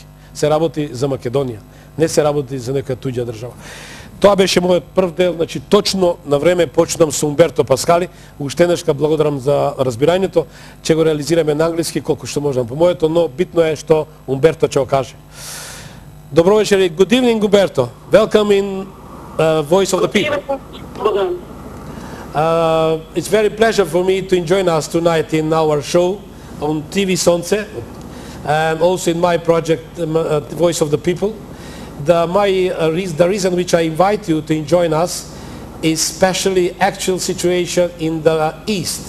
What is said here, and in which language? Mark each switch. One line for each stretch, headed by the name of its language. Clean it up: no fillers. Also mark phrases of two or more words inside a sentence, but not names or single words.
Macedonian: Се работи за Македонија, не се работи за некоја туѓа држава. Тоа беше мојот прв дел, значи точно на време почнам со Умберто Паскали. Уште еднашка благодарам за разбирањето. Ќе го реализираме на англиски колку што можам по моето, но битно е што Умберто ќе го каже. Добро вечер и
English: good evening,
Macedonian: Umberto.
English: Welcome in Voice of the People. It's very pleasure for me to join us tonight in our show on TV Sonce, and also in my project, Voice of the People. The reason which I invite you to join us is especially actual situation in the East.